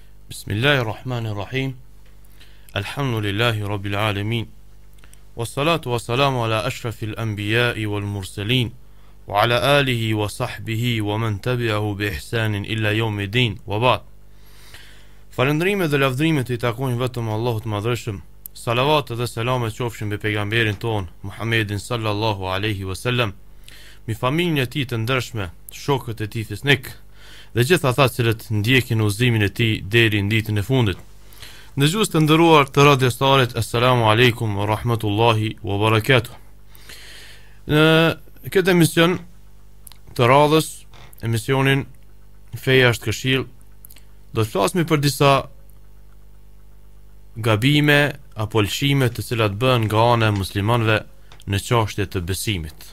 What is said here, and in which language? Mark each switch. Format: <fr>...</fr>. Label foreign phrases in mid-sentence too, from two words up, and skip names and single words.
<ar>بسم الله الرحمن الرحيم. الحمد لله رب العالمين. والصلاة والسلام على أشرف الأنبياء والمرسلين وعلى آله وصحبه ومن تبعه بإحسان إلى يوم الدين. وبعد.</ar> <sq>Falëndrimet dhe lavdrimet i takojnë vetëm Allahut Madhreshëm. Salavat dhe selamet qofshin mbi pejgamberin ton Muhammedin</sq> <ar>صلى الله عليه وسلم,</ar> <sq>mi familjen e tij të ndershme, shokët e tij fisnik dhe gjithë ata cilët ndjekin udhëzimin e tij deri në ditën e fundit. Dëgjues të nderuar të radiostarit,</sq> <ar>السلام عليكم ورحمة الله وبركاته.</ar> <sq>Në këtë emision të radhës, emisionin Feja është këshill, do të flasim për disa gabime apo lëshime të cilat bëhen nga ana e muslimanëve në çështje të besimit.</sq>